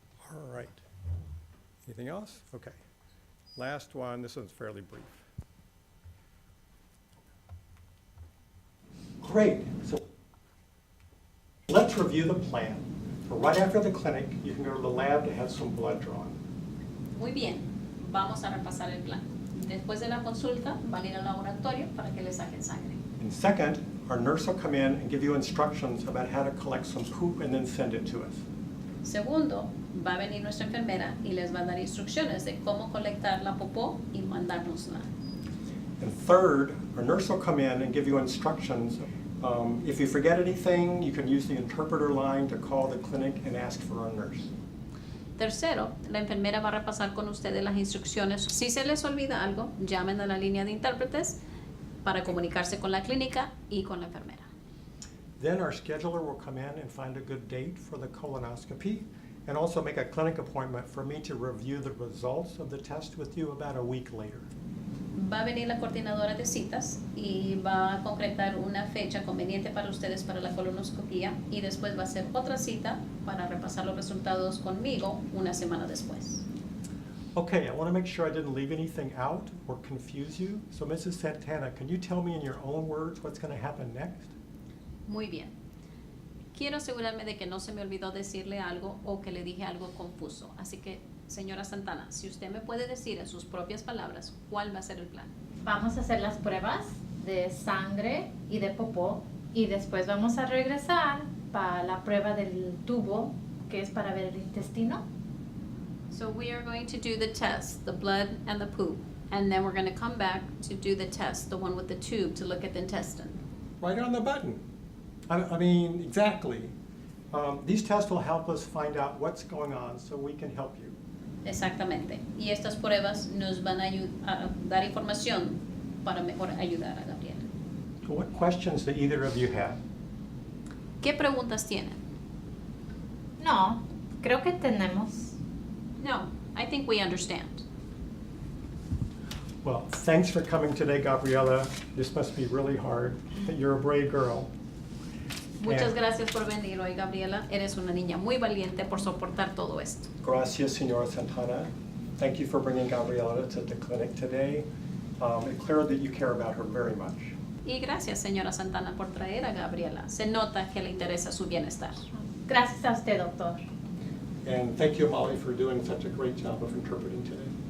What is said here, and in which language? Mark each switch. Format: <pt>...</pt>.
<en>All right. Anything else? Okay. Last one. This one's fairly brief. Great. So let's review the plan. So right after the clinic, you can go to the lab to have some blood drawn.</en> <es>Muy bien, vamos a repasar el plan. Después de la consulta, van a ir al laboratorio para que le saquen sangre.</es> <en>And second, our nurse will come in and give you instructions about how to collect some poop and then send it to us.</en> <es>Segundo, va a venir nuestra enfermera y les va a dar instrucciones de cómo colectar la popó y mandárnosla.</es> <en>And third, our nurse will come in and give you instructions. If you forget anything, you can use the interpreter line to call the clinic and ask for our nurse.</en> <es>Tercero, la enfermera va a repasar con ustedes las instrucciones. Si se les olvida algo, llamen a la línea de intérpretes para comunicarse con la clínica y con la enfermera.</es> <en>Then our scheduler will come in and find a good date for the colonoscopy and also make a clinic appointment for me to review the results of the test with you about a week later.</en> <es>Va a venir la coordinadora de citas y va a concretar una fecha conveniente para ustedes para la colonoscopía y después va a hacer otra cita para repasar los resultados conmigo una semana después.</es> <en>Okay, I want to make sure I didn't leave anything out or confuse you. So Mrs. Santana, can you tell me in your own words what's going to happen next?</en> <es>Muy bien. Quiero asegurarme de que no se me olvidó decirle algo o que le dije algo confuso. Así que, señora Santana, si usted me puede decir en sus propias palabras cuál va a ser el plan. Vamos a hacer las pruebas de sangre y de popó y después vamos a regresar para la prueba del tubo, que es para ver el intestino.</es> <en>So we are going to do the test, the blood and the poop, and then we're going to come back to do the test, the one with the tube, to look at the intestine. Right on the button. I mean, exactly. These tests will help us find out what's going on so we can help you.</en> <es>Exactamente. Y estas pruebas nos van a dar información para mejor ayudar a Gabriela.</es> <en>So what questions do either of you have?</en> <es>¿Qué preguntas tienen? No, creo que tenemos.</es> <en>No, I think we understand. Well, thanks for coming today, Gabriela. This must be really hard. You're a brave girl.</en> <es>Muchas gracias por venir hoy, Gabriela. Eres una niña muy valiente por soportar todo esto. Gracias, Senora Santana.</es> <en>Thank you for bringing Gabriela to the clinic today. It's clear that you care about her very much.</en> <es>Y gracias, señora Santana, por traer a Gabriela. Se nota que le interesa su bienestar. Gracias a usted, doctor.</es> <en>And thank you, Molly, for doing such a great job of interpreting today.</en>